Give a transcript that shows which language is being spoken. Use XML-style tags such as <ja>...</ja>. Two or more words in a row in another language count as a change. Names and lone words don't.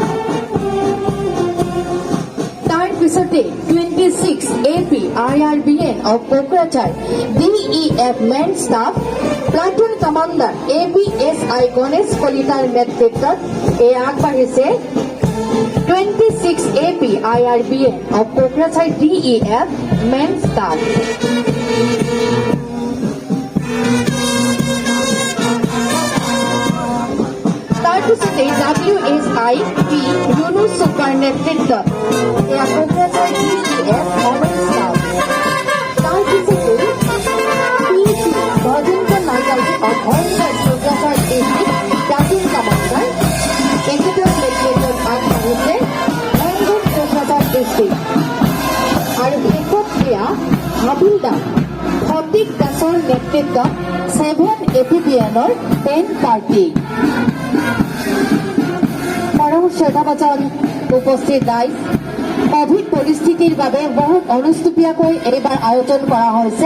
<as>তাৰ পিছতে 26 AP IRBN</as> <en>of Kokrajhar DEF men staff platoon commander</en> <as>ABSI গণেশ কলিতাৰ নেতৃত্বত আগবাঢ়িছে</as> <en>26 AP IRBN of Kokrachar DEF men staff.</en> <as>তাৰপিছতে WSI P Yunus Super নেতৃত্বত</as> <en>Kokrachar DEF women staff. তাৰপিছতে PC Bhajendra Nagali of Homestead Kokrachar District Platoon Commander.</en> <as>তেখেতৰ নেতৃত্বত আগবাঢ়িছে অংগন কোকৰাঝাৰ ডিষ্ট্ৰিক্ট। আৰু শেষত ক্ৰিয়া হাবিলদাৰ ফটিক দাসৰ নেতৃত্বত 7 APBNৰ 10 পাৰ্টি। মৰম শ্ৰদ্ধাভাজন উপস্থিত ৰাইজ, কোভিড পৰিস্থিতিৰ বাবে বহুত অনুষ্টুপীয়াকৈ এইবাৰ আয়োজন কৰা হৈছে।</as>